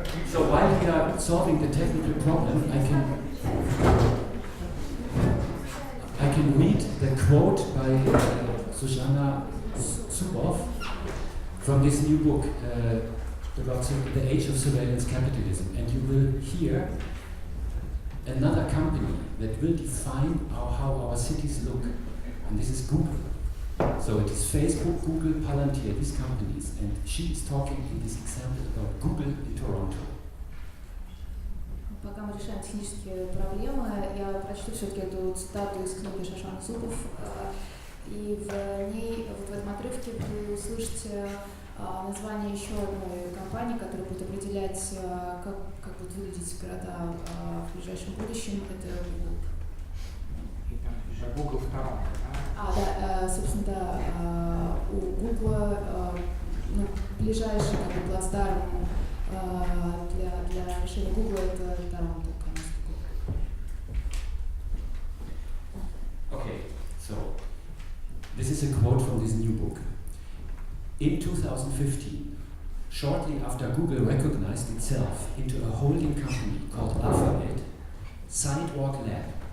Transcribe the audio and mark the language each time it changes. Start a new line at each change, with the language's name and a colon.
English: So while we are solving the technical problem, I can read the quote by Zuzana Zuboff from this new book about the age of surveillance capitalism, and you will hear another company that will define how our cities look, and this is Google. So it is Facebook, Google, Palantir, these companies, and she is talking in this example about Google in Toronto.
Russian: Пока мы решаем технические проблемы, я прочту все-таки эту цитату из книги Шашаны Зубов, и в ней, вот в этом отрывке, вы услышите название еще одной компании, которая будет определять, как будут выглядеть города в ближайшем будущем. Это Google. И там уже Google в Торонто, да? Да, собственно, да, у Google ближайший как бы плацдарм для решения Google это Торонто, конечно.
English: Okay, so this is a quote from this new book. In 2015, shortly after Google recognized itself into a holding company called Alphabet, Sidewalk Lab